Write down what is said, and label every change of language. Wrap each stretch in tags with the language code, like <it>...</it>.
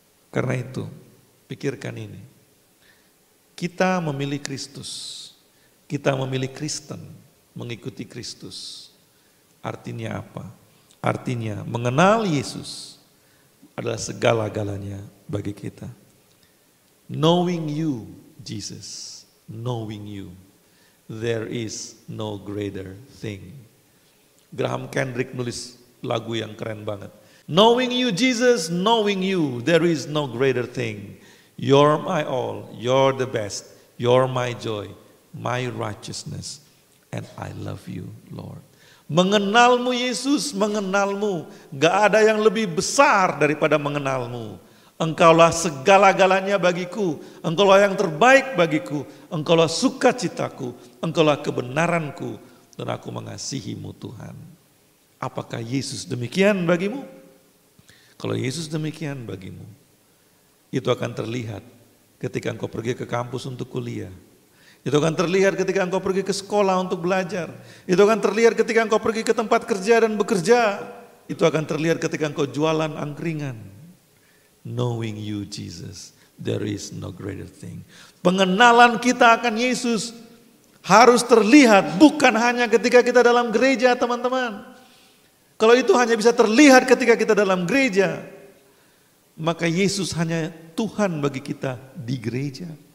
<id>Karena itu, pikirkan ini. Kita memilih Kristus, kita memilih Kristen, mengikuti Kristus. Artinya apa? Artinya mengenal Yesus adalah segala-galanya bagi kita.</id> <en>Knowing you, Jesus, knowing you, there is no greater thing. Graham Kendrick</en> <id>nulis lagu yang keren banget.</id> <en>Knowing you, Jesus, knowing you, there is no greater thing. You're my all, you're the best, you're my joy, my righteousness, and I love you, Lord.</en> <id>Mengenalmu Yesus, mengenalmu, gak ada yang lebih besar daripada mengenalmu. Engkaulah segala-galanya bagiku, engkaulah yang terbaik bagiku, engkaulah sukacitaku, engkaulah kebenaranku, dan aku mengasihimu Tuhan. Apakah Yesus demikian bagimu? Kalau Yesus demikian bagimu, itu akan terlihat ketika engkau pergi ke kampus untuk kuliah. Itu akan terlihat ketika engkau pergi ke sekolah untuk belajar. Itu akan terlihat ketika engkau pergi ke tempat kerja dan bekerja. Itu akan terlihat ketika engkau jualan angkringan.</id> <en>Knowing you, Jesus, there is no greater thing.</en> <id>Pengenalan kita akan Yesus harus terlihat bukan hanya ketika kita dalam gereja, teman-teman. Kalau itu hanya bisa terlihat ketika kita dalam gereja, maka Yesus hanya Tuhan bagi kita di gereja.</id>